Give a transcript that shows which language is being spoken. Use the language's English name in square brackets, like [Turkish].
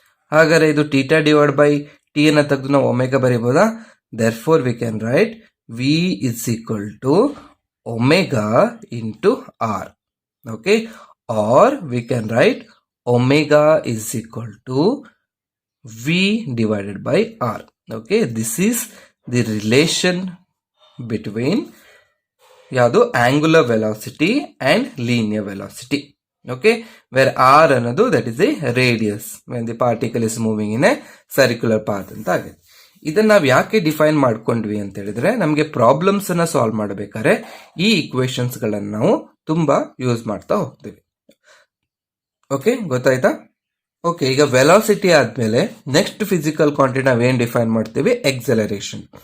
[Kannada] ಹಾಗಾದ್ರೆ ಇದು theta divide by T ಅನ್ನ ತೆಗೆದು ನಾವು omega ಬರೀಬಹುದಾ? [English] therefore we can write v is equal to omega into r. Okay, or we can write omega is equal to v divided by r. Okay, this is the relation between ಯಾವುದು angular velocity and linear velocity. Okay, where r ಅನ್ನೋದು that is a radius when the particle is moving in a circular path [Kannada] ಅಂತ ಆಗುತ್ತೆ. ಇದನ್ನ ನಾವು ಯಾಕೆ define ಮಾಡ್ಕೊಂಡ್ವಿ ಅಂತ ಹೇಳಿದ್ರೆ, ನಮಗೆ ಪ್ರಾಬ್ಲಮ್ಸ್ ಅನ್ನ ಸಾಲ್ವ್ ಮಾಡಬೇಕಾದ್ರೆ ಈ ಈಕ್ವೇಶನ್ಸ್ ಗಳನ್ನ ನಾವು ತುಂಬಾ ಯೂಸ್ ಮಾಡ್ತಾ ಹೋಗ್ತೀವಿ. ಓಕೆ, ಗೊತ್ತಾಯ್ತಾ? ಓಕೆ, ಈಗ ವೆಲಾಸಿಟಿ ಆದ್ಮೇಲೆ ನೆಕ್ಸ್ಟ್ ಫಿಸಿಕಲ್ ಕ್ವಾಂಟಿಟಿ ನಾವೇನ್ ಡಿಫೈನ್ ಮಾಡ್ತೀವಿ, ಎಕ್ಸಲರೇಷನ್.